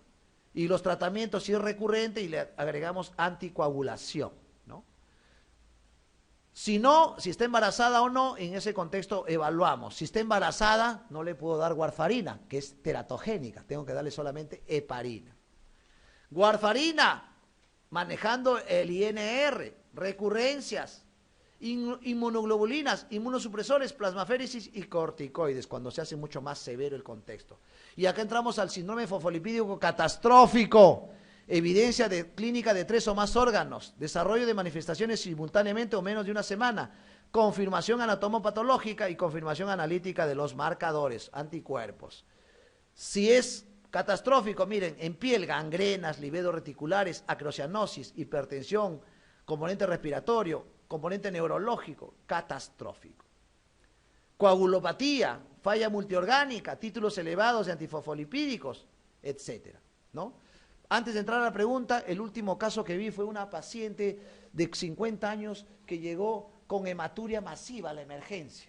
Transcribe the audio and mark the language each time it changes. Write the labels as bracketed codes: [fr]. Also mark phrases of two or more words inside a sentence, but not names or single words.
[es] Y los tratamientos, si es recurrente, y le agregamos anticoagulación, ¿no? Si no, si está embarazada o no, en ese contexto evaluamos. Si está embarazada, no le puedo dar warfarina, que es teratogénica, tengo que darle solamente heparina. Warfarina, manejando el INR, recurrencias, inmunoglobulinas, inmunosupresores, plasmaféresis y corticoides, cuando se hace mucho más severo el contexto. Y acá entramos al síndrome fosfolipídico catastrófico, evidencia clínica de 3 o más órganos, desarrollo de manifestaciones simultáneamente o menos de 1 semana, confirmación anatomopatológica y confirmación analítica de los marcadores, anticuerpos. Si es catastrófico, miren, en piel, gangrenas, livedo reticulares, acrocianosis, hipertensión, componente respiratorio, componente neurológico, catastrófico. Coagulopatía, falla multiorgánica, títulos elevados de antifosfolipídicos, etcétera, ¿no? Antes de entrar a la pregunta, el último caso que vi fue una paciente de 50 años que llegó con hematuria masiva a la emergencia.